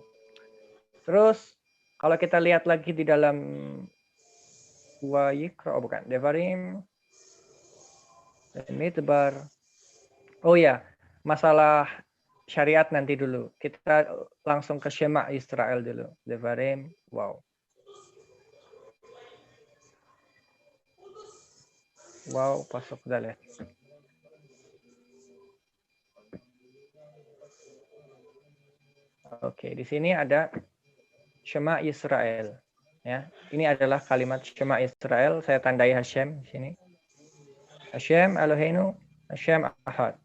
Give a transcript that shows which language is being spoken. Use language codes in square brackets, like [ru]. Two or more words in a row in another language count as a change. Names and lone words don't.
[id] Terus kalau kita lihat lagi di dalam Devarim, Midbar. Oh ya, masalah syariat nanti dulu. Kita langsung ke Shema Israel dulu. Devarim, wow. Wow, [he] פסוק ד. [id] Oke, di sini ada Shema Israel, ya. Ini adalah kalimat Shema Israel. Saya tandai Hashem di sini. [he] השם אלהינו השם אחד.